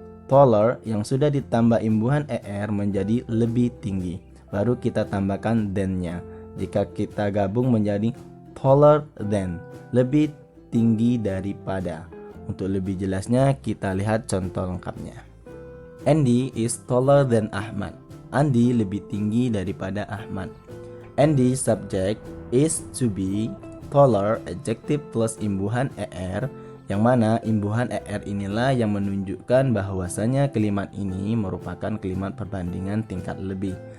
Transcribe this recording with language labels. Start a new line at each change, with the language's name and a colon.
Indonesian: taller yang sudah ditambah imbuhan er menjadi lebih tinggi. Baru kita tambahkan than-nya. Jika kita gabung menjadi taller than, lebih tinggi daripada. Untuk lebih jelasnya kita lihat contoh lengkapnya.
English: Andy is taller than Ahmad.
Indonesian: Andi lebih tinggi daripada Ahmad.
English: Andy subject is to be taller adjective plus
Indonesian: imbuhan er, yang mana imbuhan er inilah yang menunjukkan bahwasanya kalimat ini merupakan kalimat perbandingan tingkat lebih.